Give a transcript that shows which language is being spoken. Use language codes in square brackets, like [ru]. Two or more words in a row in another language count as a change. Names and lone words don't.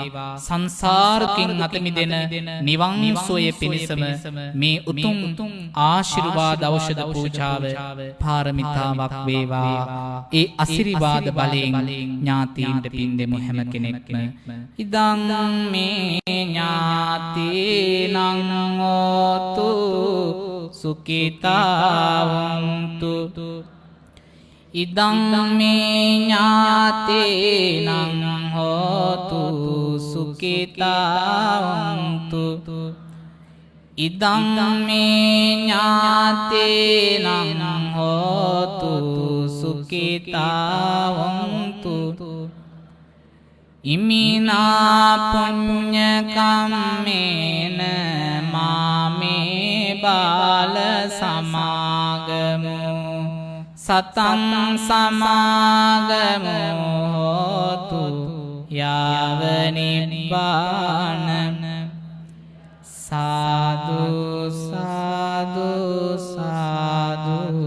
[si] සංසාරකින් අත මිදෙන නිවන් සෝය පිණිසම මේ උතුම් ආශිර්වාද ඖෂධ පූජාව පාරමිතා වේවා. ඒ අසිරිවාද බලයෙන් ඥාතීන්ට පින් දෙමු හැම කෙනෙක්ම. [pi] ඉදං මේ ඥාතීනං හෝතු සුඛිතාවන්තු ඉදං මේ ඥාතීනං හෝතු සුඛිතාවන්තු ඉදං මේ ඥාතීනං හෝතු සුඛිතාවන්තු ඉමිනා පුඤ්ඤ කම්මේන මාමේ බාල සමාගමු සතං සමාගමෝ හෝතු යාව නිබ්බාන සාදු සාදු සාදු.